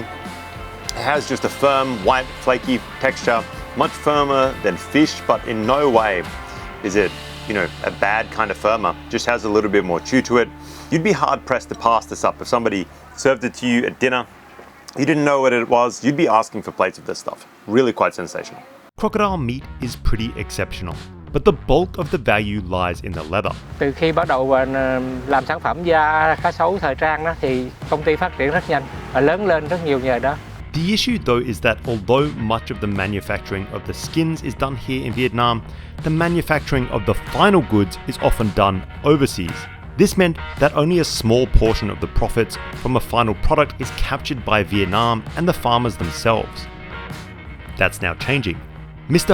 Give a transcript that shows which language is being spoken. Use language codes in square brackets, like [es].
[en] It has just a firm, white, flaky texture, much firmer than fish, but in no way is it, a bad kind of firmer. Just has a little bit more chew to it. You'd be hard pressed to pass this up. If somebody served it to you at dinner, you didn't know what it was, you'd be asking for plates of this stuff. Really quite sensational. Crocodile meat is pretty exceptional, but the bulk of the value lies in the leather. [vi] Từ khi bắt đầu làm sản phẩm da cá sấu thời trang đó thì công ty phát triển rất nhanh và lớn lên rất nhiều nhờ đó. [en] The issue though is that although much of the manufacturing of the skins is done here in Vietnam, the manufacturing of the final goods is often done overseas. This meant that only a small portion of the profits from a final product is captured by Vietnam and the farmers themselves. That's now changing. Mr.